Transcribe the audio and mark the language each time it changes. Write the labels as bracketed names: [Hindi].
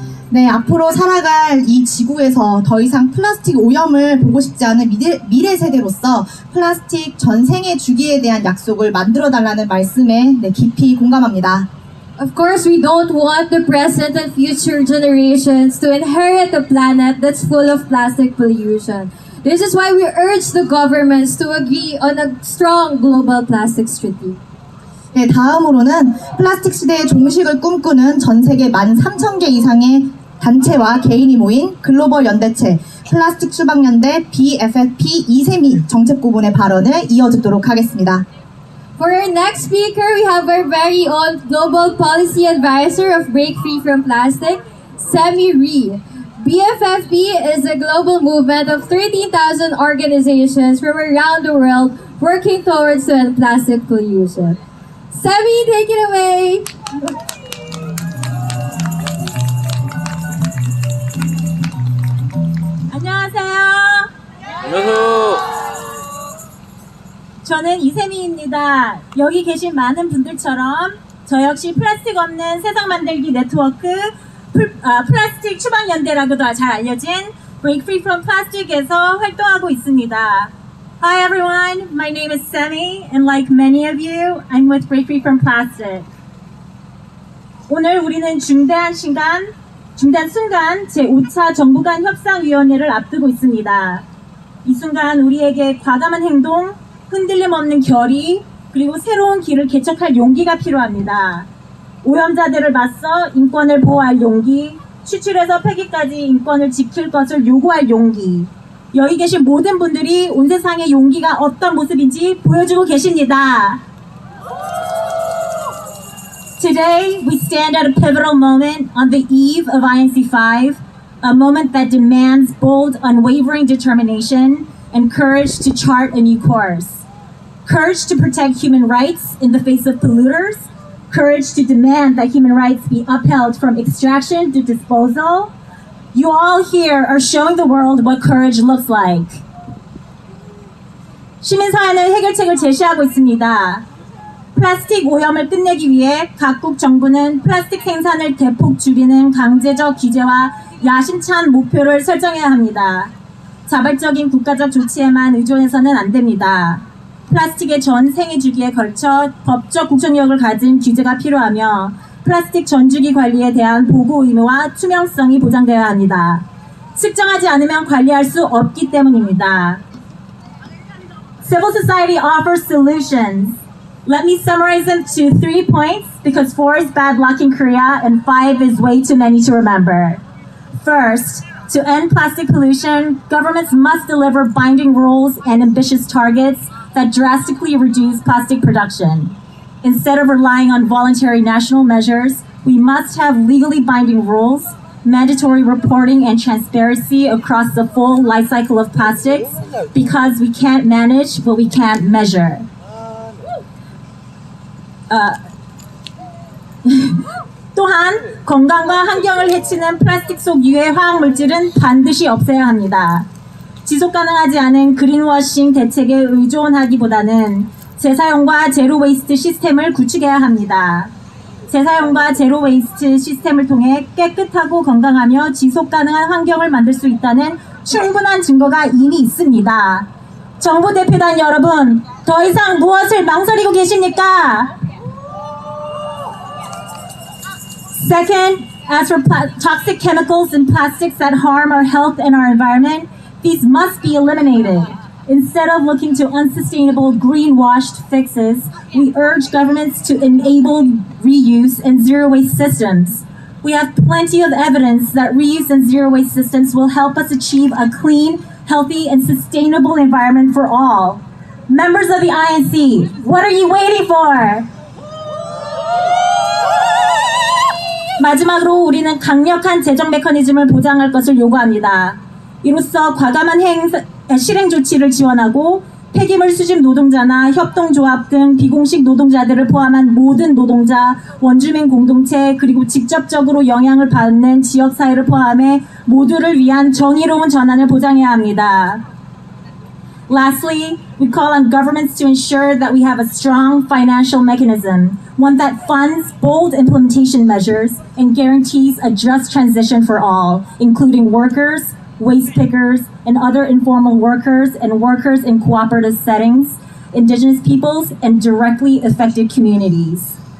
[Korean] 네, 앞으로 살아갈 이 지구에서 더 이상 플라스틱 오염을 보고 싶지 않은 미래 세대로서 플라스틱 전생의 주기에 대한 약속을 만들어달라는 말씀에 깊이 공감합니다. [English] Of course, we don't want the present and future generations to inherit a planet that's full of plastic pollution. This is why we urge the governments to agree on a strong global plastics treaty. [Korean] 네, 다음으로는 플라스틱 시대의 종식을 꿈꾸는 전 세계 13,000개 이상의 단체와 개인이 모인 글로벌 연대체 플라스틱 추방연대 BFFP 이세미 정책부분의 발언을 이어듣도록 하겠습니다. [English] For our next speaker, we have our very own Global Policy Advisor of Break Free from Plastic, Semi Ree. BFFP is a global movement of 13,000 organizations from around the world working towards to end plastic pollution. Semi, take it away! [Korean] 안녕하세요. 안녕하세요. 저는 이세미입니다. 여기 계신 많은 분들처럼 저 역시 플라스틱 없는 세상 만들기 네트워크 플라스틱 추방연대라고도 잘 알려진 Break Free from Plastic에서 활동하고 있습니다. [English] Hi everyone, my name is Semi and like many of you, I'm with Break Free from Plastic. [Korean] 오늘 우리는 중대한 순간 제5차 정부 간 협상위원회를 앞두고 있습니다. 이 순간 우리에게 과감한 행동, 흔들림 없는 결의, 그리고 새로운 길을 개척할 용기가 필요합니다. 오염자들을 맞서 인권을 보호할 용기, 추출해서 폐기까지 인권을 지킬 것을 요구할 용기. 여기 계신 모든 분들이 온 세상의 용기가 어떤 모습인지 보여주고 계십니다. [English] Today, we stand at a pivotal moment on the eve of INC5, a moment that demands bold, unwavering determination and courage to chart a new course. Courage to protect human rights in the face of polluters, courage to demand that human rights be upheld from extraction to disposal. You all here are showing the world what courage looks like. [Korean] 시민사회는 해결책을 제시하고 있습니다. 플라스틱 오염을 끝내기 위해 각국 정부는 플라스틱 생산을 대폭 줄이는 강제적 규제와 야심찬 목표를 설정해야 합니다. 자발적인 국가적 조치에만 의존해서는 안 됩니다. 플라스틱의 전 생애 주기에 걸쳐 법적 국정력을 가진 규제가 필요하며 플라스틱 전주기 관리에 대한 보고 의무와 투명성이 보장되어야 합니다. 측정하지 않으면 관리할 수 없기 때문입니다. [English] Civil society offers solutions. Let me summarize them to 3 points because 4 is bad luck in Korea and 5 is way too many to remember. First, to end plastic pollution, governments must deliver binding rules and ambitious targets that drastically reduce plastic production. Instead of relying on voluntary national measures, we must have legally binding rules, mandatory reporting and transparency across the full life cycle of plastics because we can't manage what we can't measure. [Korean] 또한 건강과 환경을 해치는 플라스틱 속 유해 화학 물질은 반드시 없애야 합니다. 지속 가능하지 않은 그린워싱 대책에 의존하기보다는 재사용과 제로 웨이스트 시스템을 구축해야 합니다. 재사용과 제로 웨이스트 시스템을 통해 깨끗하고 건강하며 지속 가능한 환경을 만들 수 있다는 충분한 증거가 이미 있습니다. 정부 대표단 여러분, 더 이상 무엇을 망설이고 계십니까? [English] Second, As for toxic chemicals and plastics that harm our health and our environment, these must be eliminated. Instead of looking to unsustainable greenwashed fixes, we urge governments to enable reuse and zero waste systems. We have plenty of evidence that reuse and zero waste systems will help us achieve a clean, healthy, and sustainable environment for all. Members of the INC, what are you waiting for? [Korean] 마지막으로 우리는 강력한 재정 메커니즘을 보장할 것을 요구합니다. 이로써 과감한 실행 조치를 지원하고 폐기물 수집 노동자나 협동조합 등 비공식 노동자들을 포함한 모든 노동자, 원주민 공동체, 그리고 직접적으로 영향을 받는 지역사회를 포함해 모두를 위한 정의로운 전환을 보장해야 합니다. [English] Lastly, we call on governments to ensure that we have a strong financial mechanism, one that funds bold implementation measures and guarantees a just transition for all, including workers, waste pickers, and other informal workers and workers in cooperative settings, indigenous peoples, and directly affected communities.